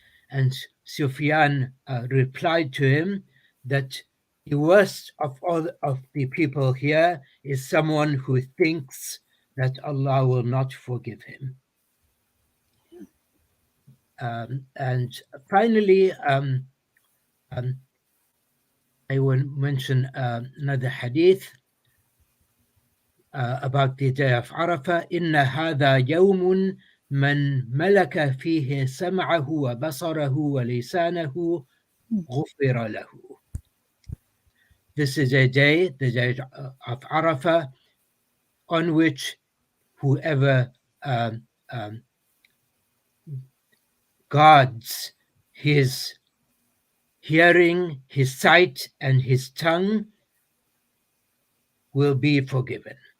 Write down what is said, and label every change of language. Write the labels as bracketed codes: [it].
[en] And Sufyan replied to him that the worst of all of the people here is someone who thinks that Allah will not forgive him. And finally, I will mention another hadith about the day of Arafah. [ar] إن هذا يوم من ملك فيه سمعه وبصره ولسانه غفر له. [en] This is a day, the day of Arafah, on which whoever guards his hearing, his sight, and his tongue will be forgiven.